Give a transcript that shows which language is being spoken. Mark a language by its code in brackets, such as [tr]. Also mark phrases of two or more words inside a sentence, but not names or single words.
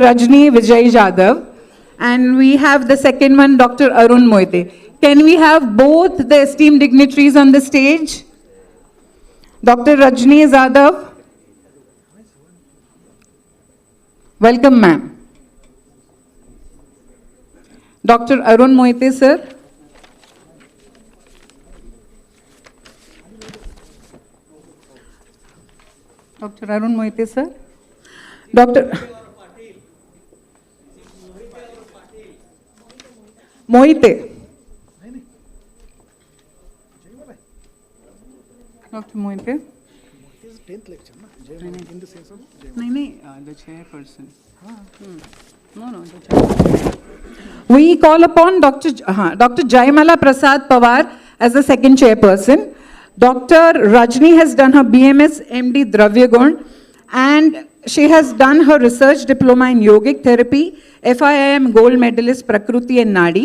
[en] Rajni Vijay Yadav, and we have the second one, Dr. Arun Moite. Can we have both the esteemed dignitaries on the stage? Dr. Rajni Yadav. Welcome, ma'am. Dr. Arun Moite, sir. Dr. Arun Moite, sir. Dr. Moite. Dr. Moite. His 10th lecture, in the sense of the chairperson. No, the chairperson. We call upon Dr. Jaimala Prasad Pawar as the second chairperson. Dr. Rajni has done her BMS MD Dravyagun, and she has done her research diploma in yogic therapy, FIIM gold medalist Prakruti and Nadi.